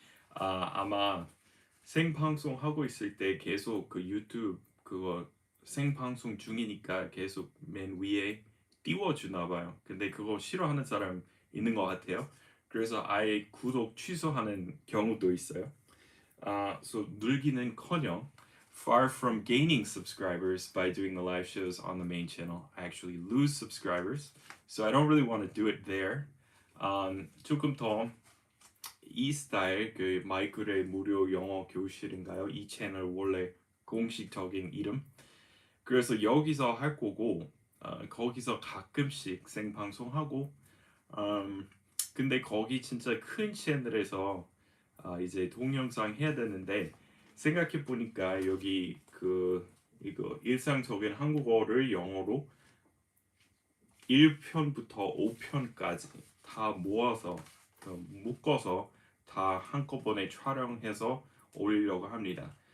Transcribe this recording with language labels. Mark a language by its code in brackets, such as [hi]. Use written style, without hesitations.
[ko] 아마 생방송 하고 있을 때 계속 그 유튜브 그거 생방송 중이니까 계속 맨 위에 띄워주나 봐요. 근데 그거 싫어하는 사람 있는 것 같아요. 그래서 아예 구독 취소하는 경우도 있어요. [en] So [ko] 늘기는커녕 [en] far from gaining subscribers by doing the live shows on the main channel, I actually lose subscribers. So I don't really want to do it there. [ko] 조금 더 이 스타일 그 마이클의 무료 영어 교실인가요? 이 채널 원래 공식적인 이름. 그래서 여기서 할 거고 거기서 가끔씩 생방송하고 근데 거기 진짜 큰 채널에서 이제 동영상 해야 되는데 생각해 보니까 여기 이거 일상적인 한국어를 영어로 1편부터 5편까지 다 모아서 묶어서 다 한꺼번에 촬영해서 올리려고 합니다.